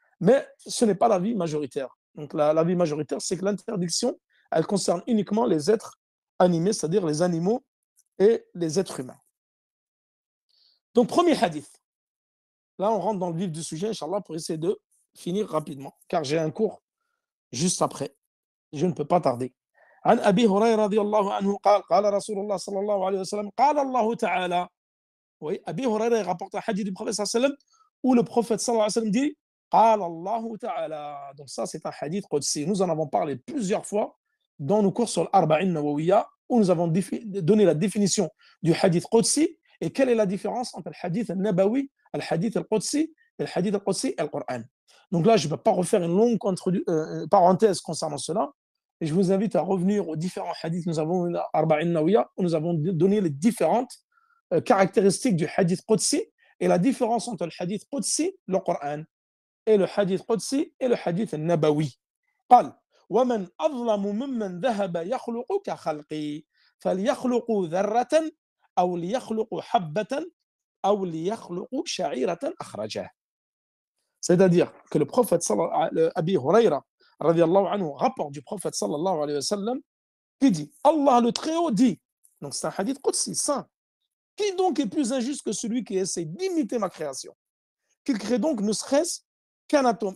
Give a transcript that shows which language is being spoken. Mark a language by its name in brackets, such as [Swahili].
[French] Mais ce n'est pas l'avis majoritaire. Donc l'avis majoritaire, c'est que l'interdiction, elle concerne uniquement les êtres animés, c'est-à-dire les animaux et les êtres humains. Donc premier hadith. Là, on rentre dans le vif du sujet, Inch'Allah, pour essayer de finir rapidement, car j'ai un cours juste après. Je ne peux pas tarder. [Arabic] عن أبي هريرة رضي الله عنه قال قال رسول الله صلى الله عليه وسلم قال الله تعالى. [French] Oui, Abi Huraira rapporte un hadith du prophète sallallahu alayhi wa sallam où le prophète sallallahu alayhi wa sallam dit [Arabic] قال الله تعالى. [French] Donc ça, c'est un hadith qudsi. Nous en avons parlé plusieurs fois dans nos cours sur l'Arba'in Nawawiyya où nous avons donné la définition du hadith qudsi et quelle est la différence entre le hadith al-nabawi, le hadith al-qudsi et le hadith al-qudsi et le Coran. Donc là, je ne vais pas refaire une longue parenthèse concernant cela. Et je vous invite à revenir aux différents hadiths que nous avons dans l'Arba'in Nawawiyya où nous avons donné les différentes caractéristiques du hadith qudsi et la différence entre le hadith qudsi, le Coran, et le hadith qudsi et le hadith nabawi. [Arabic] قال ومن أظلم ممن ذهب يخلق كخلقي فليخلق ذرة أو ليخلق حبة أو ليخلق شعيرة أخرجه. [French] C'est-à-dire que le prophète Abi Huraira radiallahu anhu rapporte du prophète sallallahu alayhi wa sallam qui dit Allah le Très-Haut dit, donc c'est un hadith qudsi saint, qui donc est plus injuste que celui qui essaie d'imiter ma création, qu'il crée donc ne serait-ce qu'un atome.